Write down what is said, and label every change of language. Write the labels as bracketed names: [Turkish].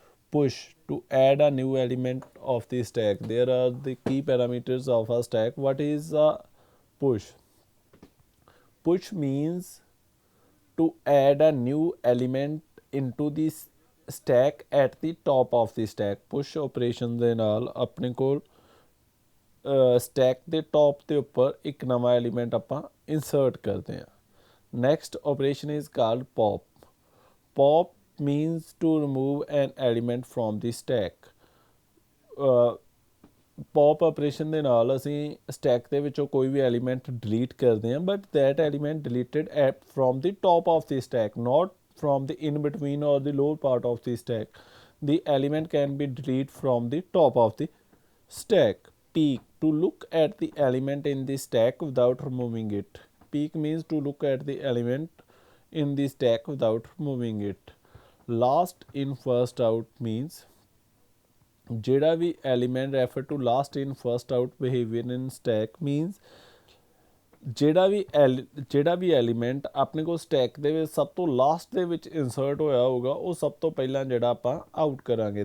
[English] Push, to add a new element of the stack. There are the key parameters of a stack. What is a push? Push means to add a new element into the stack at the top of the stack. [Punjabi] Push operation ਦੇ ਨਾਲ ਆਪਣੇ ਕੋਲ stack ਦੇ top ਦੇ ਉੱਪਰ ਇੱਕ ਨਵਾਂ element ਆਪਾਂ ਇਨਸਰਟ ਕਰਦੇ ਹਾਂ. [English] Next operation is called pop. Pop means to remove an element from the stack. [Punjabi] Pop operation ਦੇ ਨਾਲ ਅਸੀਂ ਸਟੈਕ ਦੇ ਵਿੱਚੋਂ ਕੋਈ ਵੀ ਐਲੀਮੈਂਟ ਡਿਲੀਟ ਕਰਦੇ ਹਾਂ, [English] But that element deleted from the top of the stack, not from the in between or the lower part of the stack. The element can be deleted from the top of the stack. Peek, to look at the element in the stack without removing it. Peek means to look at the element in the stack without removing it. Last in first out means [Punjabi] ਜਿਹੜਾ ਵੀ [English] element refer to last in first out behavior in stack means [Punjabi] ਜਿਹੜਾ ਵੀ element ਆਪਣੇ ਕੋਲ stack ਦੇ ਵਿੱਚ ਸਭ ਤੋਂ last ਦੇ ਵਿੱਚ ਇਨਸਰਟ ਹੋਇਆ ਹੋਊਗਾ ਉਹ ਸਭ ਤੋਂ ਪਹਿਲਾਂ ਜਿਹੜਾ ਆਪਾਂ ਆਊਟ ਕਰਾਂਗੇ.